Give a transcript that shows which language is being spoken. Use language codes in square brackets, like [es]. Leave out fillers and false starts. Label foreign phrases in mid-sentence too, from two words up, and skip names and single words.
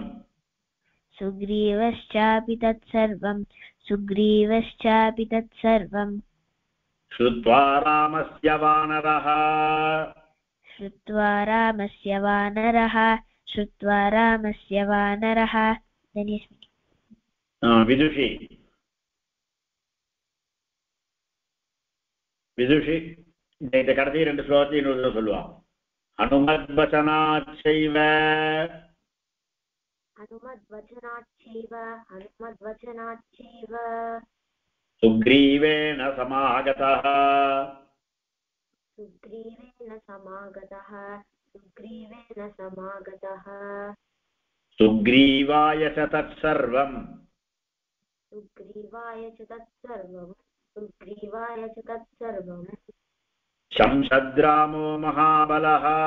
[sa] सुग्रीवश्चापि तत्सर्वं सुग्रीवश्चापि तत्सर्वं श्रुत्वा रामस्य वानरः श्रुत्वा रामस्य वानरः [ta] विदुषी இந்த கடைசி 2 ஸ்லோகத்தை இன்னொரு சொல்லுவான் [sa] हनुमद्वचनाच्चैव सुग्रीवेण समागतः सुग्रीवाय च तत्सर्वम् शंसद्रामो महाबलः